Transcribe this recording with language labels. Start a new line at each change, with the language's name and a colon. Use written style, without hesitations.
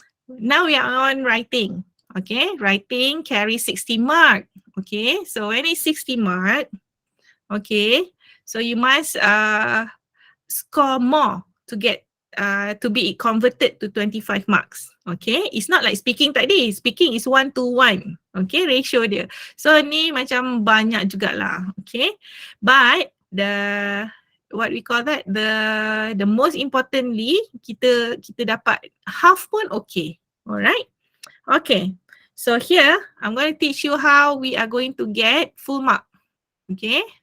English: Now we are on writing. Okay, writing carries 60 mark. Okay, so when it's 60 mark, okay, so you must score more to get to be converted to 25 marks. Okay, it's not like speaking tadi. Speaking is 1 to 1. Okay,
Malay: ratio dia. So ni macam banyak jugalah.
English: Okay, but what we call that, the most importantly,
Malay: kita dapat half pun
English: okay. Alright. Okay. So here I'm going to teach you how we are going to get full mark. Okay.